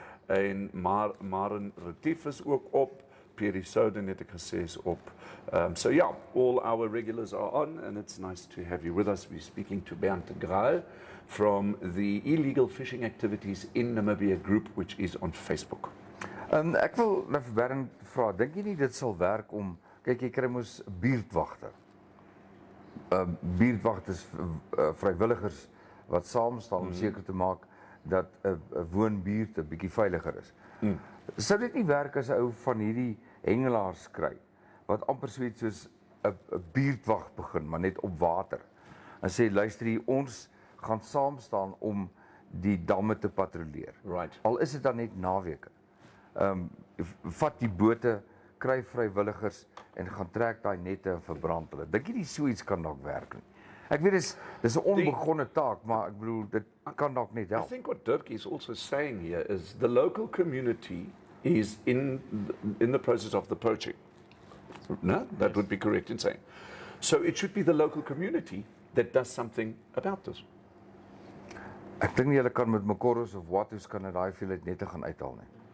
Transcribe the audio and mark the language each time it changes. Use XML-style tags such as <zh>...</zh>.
<af>En Maren Retief is ook op. Peri Souden het ek gesê is op.</af> <en>So yeah, all our regulars are on and it's nice to have you with us. We're speaking to Bernd de Graal from the Illegal Fishing Activities in Namibia group, which is on Facebook.</en> <af>Ek wil nou vir Bernd vra, dink jy nie dit sal werk om, kyk jy kry mos buurtwagte. Buurtwagters, vrywilligers wat saam staan om seker te maak dat 'n woonbuurt 'n bietjie veiliger is. Sou dit nie werk as 'n ou van hierdie hengelaars kry wat amper so iets soos 'n buurtwag begin, maar net op water. En sê luister hier, ons gaan saam staan om die damme te patrolleer.</af> <en>Right.</en> <af>Al is dit dan net naweke. Vat die bote, kry vrywilligers en gaan trek daai nette en verbrand hulle. Dink jy nie so iets kan dalk werk nie? Ek weet dis 'n onbegonne taak, maar ek bedoel dit kan dalk net</af> <en>I</en> <af>help.</af> <en>think what Dirk is also saying here is the local community is in the process of the poaching. No, that would be correct in saying. So it should be the local community that does something about this.</en> <af>Ek dink nie hulle kan met Makoros of Watus kan dit daai veelheid nette gaan uithaal nie.</af>